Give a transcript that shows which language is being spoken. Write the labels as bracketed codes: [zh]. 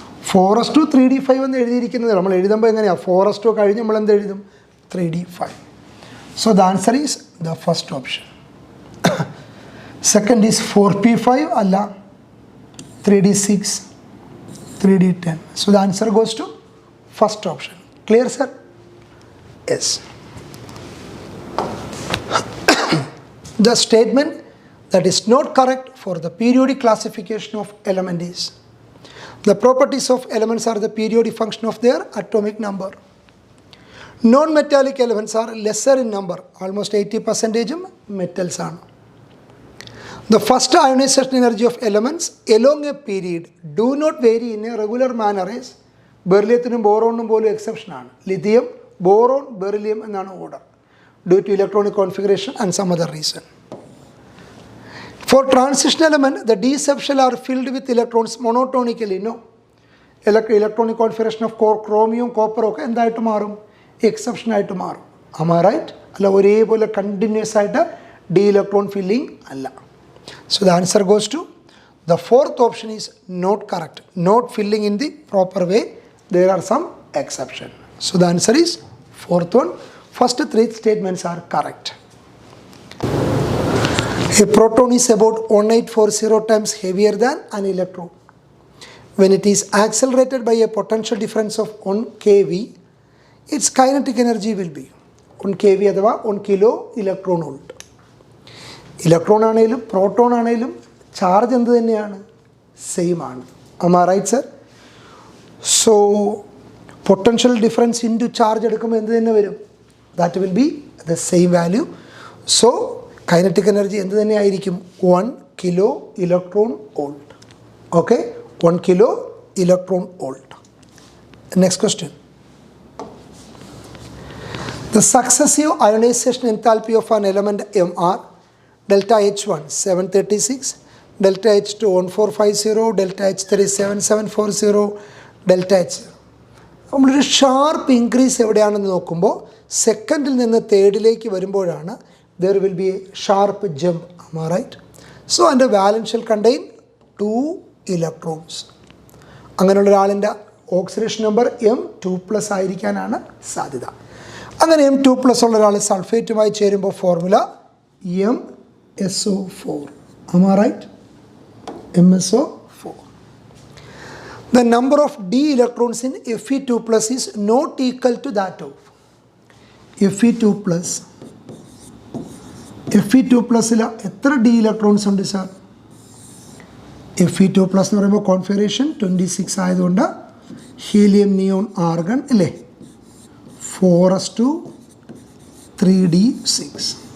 [ml] 4s2 3d5 എന്ന് എഴുതിയിരിക്കുന്നത് നമ്മൾ എഴുതുമ്പോൾ എങ്ങനെയാണ്? 4s2 കഴിഞ്ഞ് നമ്മൾ എന്ത് എഴുതും? 3d5. [en] So the answer is the first option. Second is 4p5 അല്ല, 3d6, 3d10. So the answer goes to first option. Clear, sir? Yes. The statement that is not correct for the periodic classification of element is: the properties of elements are the periodic function of their atomic number. Non-metallic elements are lesser in number, almost 80% metals are. The first ionization energy of elements along a period do not vary in a regular manner as [ml] ബെറിലിയത്തിനും ബോറോണിനും പോലും exception ആണ്. [en] Lithium, boron, beryllium എന്നാണ് order, due to electronic configuration and some other reason. For transition element the d subshell are filled with electrons monotonically. [ml] No, electronic configuration of ക്രോമിയവും കോപ്പറും ഒക്കെ എന്തായിട്ട് മാറും? Exception ആയിട്ട് മാറും. [en] am I right? [ml] അല്ല, ഒരേപോലെ continuous ആയിട്ട് D electron filling അല്ല. [en] So the answer goes to the fourth option is not correct. Not filling in the proper way. There are some exception. So the answer is fourth one. First three statements are correct. A proton is about 1840 times heavier than an electron. When it is accelerated by a potential difference of 1 keV, its kinetic energy will be 1 keV അഥവാ 1 kilo electron volt. [ml] Electron ആണെങ്കിലും proton ആണെങ്കിലും charge എന്ത് തന്നെയാണ്? Same ആണ്. [en] am I right, sir? [ml] So potential difference into charge എടുക്കുമ്പോൾ എന്ത് തന്നെ വരും? [en] That will be the same value. So kinetic energy [ml] എന്ത് തന്നെ ആയിരിക്കും? [en] 1 kilo electron volt. Okay, 1 kilo electron volt. Next question. The successive ionization enthalpy of an element M are delta H1 736, delta H2 1450, delta H3 7740, delta H0. [ml] നമ്മളൊരു sharp increase എവിടെയാണെന്ന് നോക്കുമ്പോൾ സെക്കൻഡിൽ നിന്ന് തേർഡിലേക്ക് വരുമ്പോഴാണ് [en] There will be a sharp jump. am I right? So അതിൻ്റെ valence shell contain 2 electrons. [ml] അങ്ങനെയുള്ള ഒരാളിൻ്റെ oxidation number M2+ ആയിരിക്കാനാണ് സാധ്യത. അങ്ങനെ M2+ ഉള്ള ഒരാൾ സൾഫേറ്റുമായി ചേരുമ്പോൾ formula MSO4. [en] am I right? MSO4. The number of d electrons in Fe2+ is not equal to that of Fe2+. [ml] Fe2+ൽ എത്ര d electrons ഉണ്ട് sir? Fe2+ എന്ന് പറയുമ്പോൾ കോൺഫിഗറേഷൻ 26 ആയതുകൊണ്ട് ഹീലിയം, നിയോൺ, ആർഗൺ അല്ലേ, 4s2 3d6.